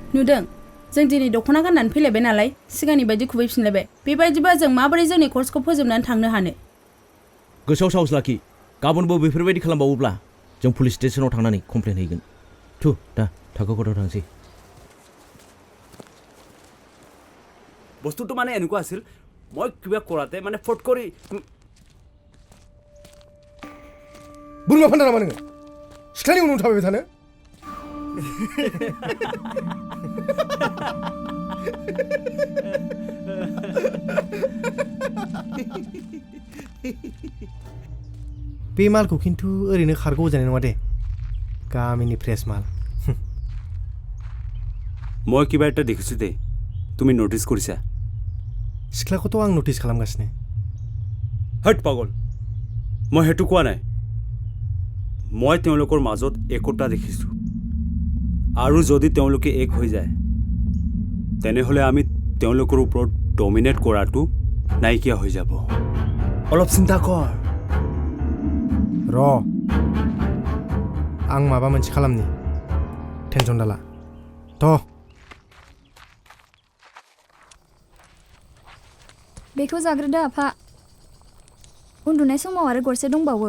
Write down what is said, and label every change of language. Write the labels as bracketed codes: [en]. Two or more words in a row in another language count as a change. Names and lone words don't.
[brx] नुदों जों दिनै दख'ना गाननानै फैलायबाय नालाय सिगांनि बायदि खुबैफिनलायबाय। बेबायदिबा जों माबोरै जोंनि कर्सखौ फोजोबनानै थांनो हानो? गोसोआव साहस लाखि। गाबोनबो बेफोरबायदि खालामबावोब्ला जों पुलिस स्टेशनाव थांनानै कमप्लेन हैगोन। थु दा थाखो खथायाव थांसै। [as] বস্তুটো মানে এনেকুৱা আছিল, মই কিবা কৰাতে মানে ফট কৰি [brx] बोरमा फानदा नामा नोङो? सिख्लानि उनाव थाबायबाय थानो? बे मालखौ खिन्थु ओरैनो खारगौ जानाय नङा दे। गामिनि फ्रेस माल। [as] মই কিবা এটা দেখিছো দে, তুমি নটিছ কৰিছা? [brx] सिख्लाखौथ' आं नटिस खालामगासिनो। [as] হট পাগল, মই সেইটো কোৱা নাই। মই তেওঁলোকৰ মাজত একতা দেখিছোঁ, আৰু যদি তেওঁলোকে এক হৈ যায় তেনেহ'লে আমি তেওঁলোকৰ ওপৰত ডমিনেট কৰাটো নাইকিয়া হৈ যাব। অলপ চিন্তা কৰ। [brx] र' आं माबा मोनसे खालामनि, टेनसन दाला। थ' बेखौ जाग्रोदो आफा। उन्दुनाय समाव आरो गरसे दंबावो।